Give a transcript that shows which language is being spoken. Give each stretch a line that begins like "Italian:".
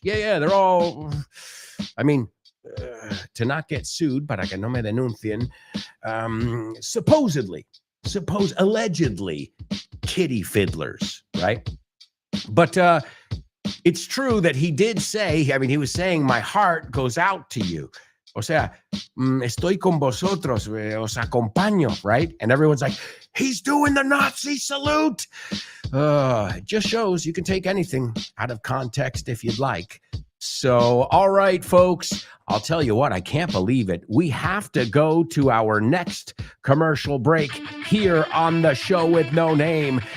English: Yeah, they're all, to not get sued,
Spanish: para que no me denuncien,
English: allegedly kitty fiddlers, right? But it's true that he did say, he was saying, my heart goes out to you.
Spanish: O sea, estoy con vosotros, os acompaño, right?
English: And everyone's like, he's doing the Nazi salute. It just shows you can take anything out of context if you'd like. So, all right, folks, I'll tell you what, I can't believe it. We have to go to our next commercial break here on the Show with No Name.